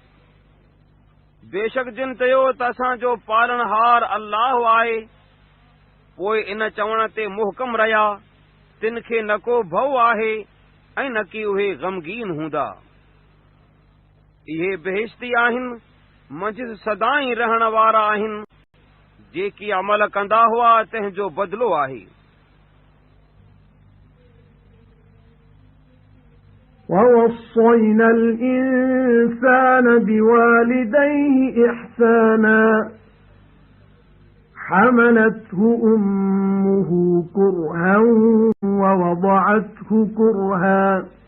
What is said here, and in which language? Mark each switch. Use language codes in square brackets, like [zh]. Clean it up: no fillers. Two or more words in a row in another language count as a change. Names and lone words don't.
[sd] बेशक जिन चयो त असांजो पालणहार अल्लाह आहे पोइ इन चवण ते मुहकम रहिया तिन खे न को भउ आहे ऐं न की उहे ग़मगीन हूंदा। इहे बेहिश्ती आहिनि मंझि सदाई रहण वारा आहिनि, जेकी अमल कंदा हुआ तंहिंजो बदिलो आहे। [ar] ووصينا الإنسان بوالديه إحسانا حملته أمه كرها ووضعته كرها